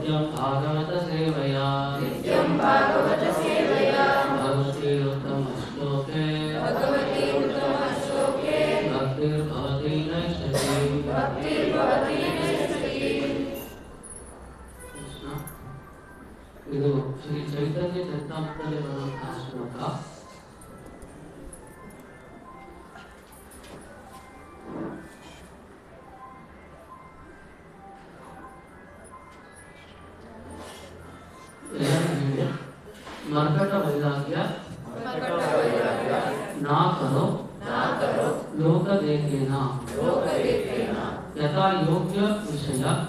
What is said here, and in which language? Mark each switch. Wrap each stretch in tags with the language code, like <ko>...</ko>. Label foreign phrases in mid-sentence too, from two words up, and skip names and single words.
<sa>भागवत सेवया भगवती उत्तम श्लोके भक्तिर्भवति नैष्ठिकी कृष्ण।</sa> <kn>ಇದು ಶ್ರೀ ಚೈತನ್ಯ ಚರಿತಾಮೃತದಲ್ಲಿ ಬರುವಂತಹ ಶ್ಲೋಕ.</kn> <bn>মর্কট বৈরাগ্য না করো লোক দেখেনা যথা যোগ্য বিষয়</bn>